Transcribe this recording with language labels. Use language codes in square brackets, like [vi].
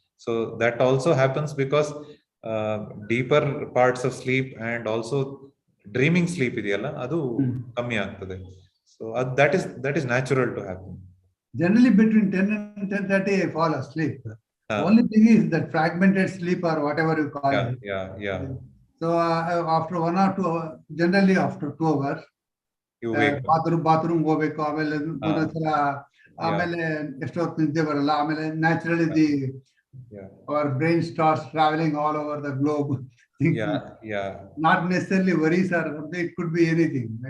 [en] So that also happens because deeper parts of sleep and also dreaming sleep [kn] ಇದೆಯಲ್ಲ ಅದು ಕಮ್ಮಿ ಆಗ್ತದೆ. [en] So that is natural to happen. Generally between 10 and 10:30, I fall asleep. Only thing is that fragmented sleep or whatever you call it. Yeah. So after 1 or 2 hours, generally after 2 hours, You wake up. [kn] bathroom ಹೋಗ್ಬೇಕು ಆಮೇಲೆ ಒಂದೊಂದ್ಸಲ ಆಮೇಲೆ ಎಷ್ಟೊತ್ತು ನಿದ್ದೆ ಬರಲ್ಲ ಆಮೇಲೆ naturally [en] our brain starts traveling all over the globe. Yeah. Not necessarily worries or something, it could be anything.